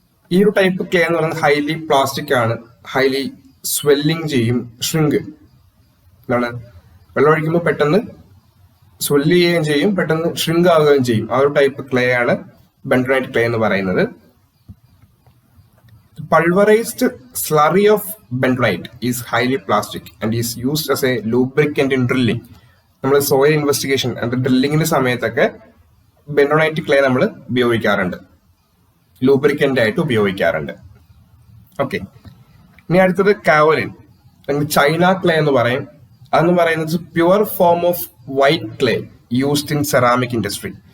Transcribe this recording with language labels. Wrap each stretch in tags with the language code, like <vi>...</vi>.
<ml>ഈ ഒരു type clay എന്ന് പറയുന്നത് ഹൈലി പ്ലാസ്റ്റിക് ആണ്. ഹൈലി സ്വെല്ലിങ് ചെയ്യും, ഷ്രിങ്ക്. എന്താണ്, വെള്ളം ഒഴിക്കുമ്പോൾ പെട്ടെന്ന് സ്വെല്ല് ചെയ്യുകയും ചെയ്യും, പെട്ടെന്ന് ഷ്രിങ്ക് ആവുകയും ചെയ്യും. ആ ഒരു ടൈപ്പ് ക്ലേ ആണ് ബെന്റോണൈറ്റ് ക്ലേ എന്ന് പറയുന്നത്.</ml> <en>Pulverized slurry of bentonite is highly plastic and is used as a lubricant in drilling.</en> <ml>നമ്മൾ സോയിൽ ഇൻവെസ്റ്റിഗേഷൻ ഡ്രില്ലിങ്ങിന്റെ സമയത്തൊക്കെ ബെന്റോണൈറ്റ് ക്ലേ നമ്മൾ ഉപയോഗിക്കാറുണ്ട്, ലൂബ്രിക്കന്റ് ആയിട്ട് ഉപയോഗിക്കാറുണ്ട്. ഓക്കെ, ഇനി അടുത്തത് കാവലിൻ, ചൈന ക്ലേ എന്ന് പറയും. അതെന്ന് പറയുന്നത്</ml> <en>Pure form of white clay used in ceramic industry.</en>